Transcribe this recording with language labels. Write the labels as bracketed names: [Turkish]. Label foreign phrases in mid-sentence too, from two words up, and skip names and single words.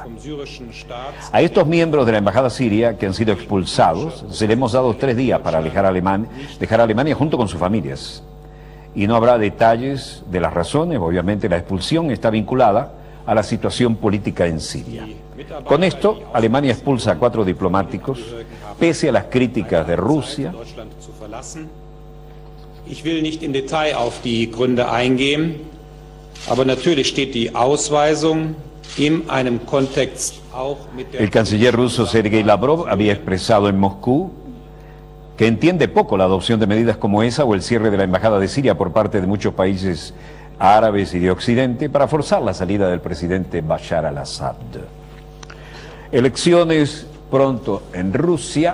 [Spanish] A estos miembros de la Embajada siria que han sido expulsados se les hemos dado 3 días para dejar Alemania junto con sus familias. Y no habrá detalles de las razones. Obviamente la expulsión está vinculada a la situación política en Siria. Con esto, Alemania expulsa a 4 diplomáticos, pese a las críticas de Rusia. [German] Ich will nicht in Detail auf die Gründe eingehen, aber natürlich steht die Ausweisung in einem Kontext auch mit der... [Spanish] El canciller ruso Sergei Lavrov había expresado en Moscú que entiende poco la adopción de medidas como esa o el cierre de la embajada de Siria por parte de muchos países árabes y de Occidente para forzar la salida del presidente Bashar al-Assad. Elecciones pronto en Rusia.